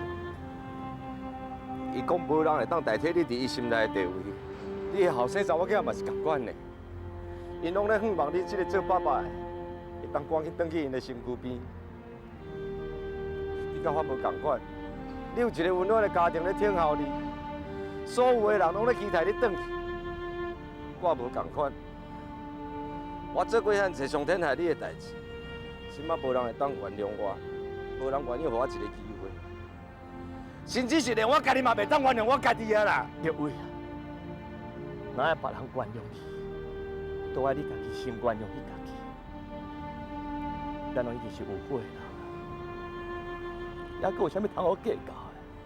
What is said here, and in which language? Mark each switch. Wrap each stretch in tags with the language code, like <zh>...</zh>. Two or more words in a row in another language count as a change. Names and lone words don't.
<nan>伊讲无人会当代替你伫伊心内的地位，你的后生查某囝嘛是共款的，因拢咧盼望你这个做爸爸的，会当赶紧转去因的身躯边。你甲我无共款，你有一个温暖的家庭咧挺候你，所有的人拢咧期待你转去。我无共款，我做过遐济伤天害理的代志，即马无人会当原谅我，无人愿意给我一个机会。甚至是连我家己嘛袂当原谅我家己啊啦！叶伟啊，哪会别人原谅你，都爱你家己先原谅你家己。咱拢已经是有悔啦，还阁有啥物通好计较的？</nan>